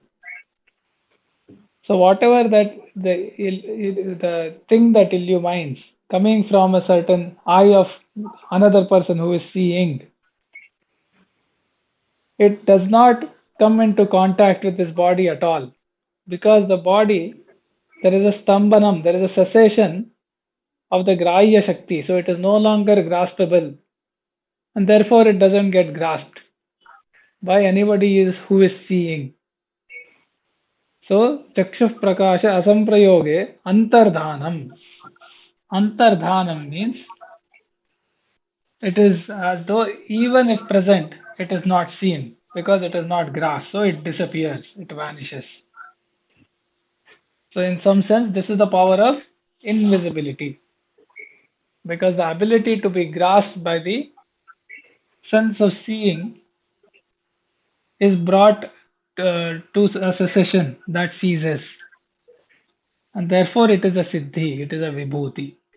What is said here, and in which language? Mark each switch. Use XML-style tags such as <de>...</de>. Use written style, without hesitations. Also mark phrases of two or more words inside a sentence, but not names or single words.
<en>So whatever that the thing that illumines coming from a certain eye of another person who is seeing, it does not come into contact with this body at all, because the body, there is a stambanam, there is a cessation of the</en> <sa>ग्राह्य शक्ति,</sa> <en>so it is no longer graspable, and therefore it doesn't get grasped by anybody who is seeing.</en> <sa>So चक्षुष्प्रकाश असम्प्रयोगे अन्तर्धानम्.</sa> <en>Antardhānam means it is as though even if present, it is not seen because it is not grasped, so it disappears, it vanishes. So in some sense, this is the power of invisibility, because the ability to be grasped by the sense of seeing is brought to a cessation that ceases, and therefore it is a siddhi, it is a vibhuti.</en>